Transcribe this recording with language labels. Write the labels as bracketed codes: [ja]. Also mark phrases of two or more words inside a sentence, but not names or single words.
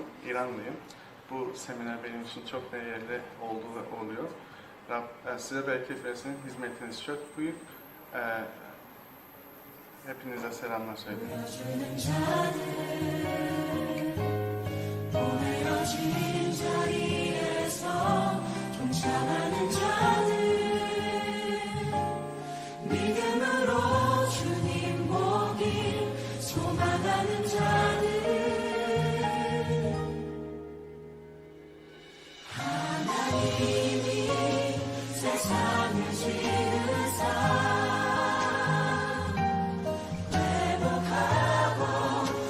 [tr] İranlıyım. Bu seminer benim için çok değerli oldu ve oluyor. Size bereket versin. Hizmetiniz çok büyük. Hepinize selamlar söyleyeyim. [ko] 낮은 자리에서 동참하는 자들 믿음으로 주님 보길 소망하는 자들 하나님이 세상을 지으사 회복하고